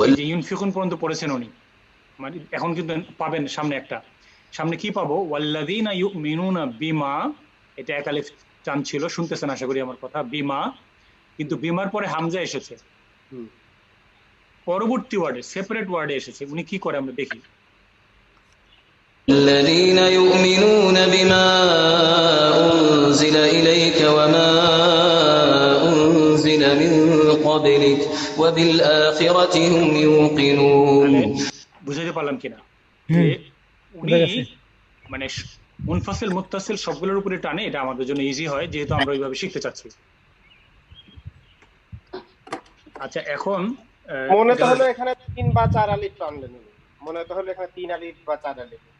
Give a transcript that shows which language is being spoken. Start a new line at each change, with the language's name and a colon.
Bangla: ইউনফিকুন পর্যন্ত পড়েছেন উনি, মানে এখন কিন্তু পাবেন সামনে কি পাবো,
Arabic: ওয়াল্লাযীনা ইউমিনুনা বিমা,
Bangla: এটা এক আলিফ টান ছিল, শুনতেছেন আশা করি আমার কথা, বিমা, কিন্তু বিমার পরে হামজা এসেছে, পরবর্তী ওয়ার্ডে সেপারেট ওয়ার্ডে এসেছে। উনি কি করে আমরা দেখি,
Arabic: الذين يؤمنون بما أنزل إليك وما أنزل من قبلك وبالآخرة هم يوقنون।
Bangla: বুঝাইতে পারলাম কিনা? উনি মানে মুনফাসিল মুত্তাসিল সবগুলোর উপরে টানে, এটা আমাদের জন্য ইজি হয় যেহেতু আমরা ওইভাবে শিখতে চাচ্ছি। আচ্ছা, এখন মনে তো হলো এখানে 3 বা 4 আলিফ টানলেন, মনে তো হলো এখানে 3 আলিফ বা 4 আলিফ,